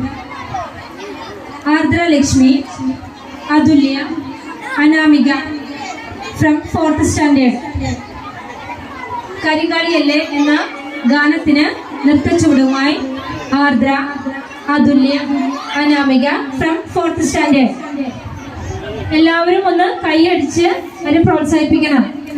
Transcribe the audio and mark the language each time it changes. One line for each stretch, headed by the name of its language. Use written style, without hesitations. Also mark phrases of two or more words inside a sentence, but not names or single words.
English: Ardra Lakshmi, Adulya, Anamika from 4th standard.
Malayalam: Karikaliyelle enna ഗാനത്തിന് നൃത്തച്ചുവടുമായി ആർദ്ര, അതുല്യ, അനാമിക
English: from 4th standard.
Malayalam: എല്ലാവരും ഒന്ന് കൈയടിച്ച് അവരെ പ്രോത്സാഹിപ്പിക്കണം.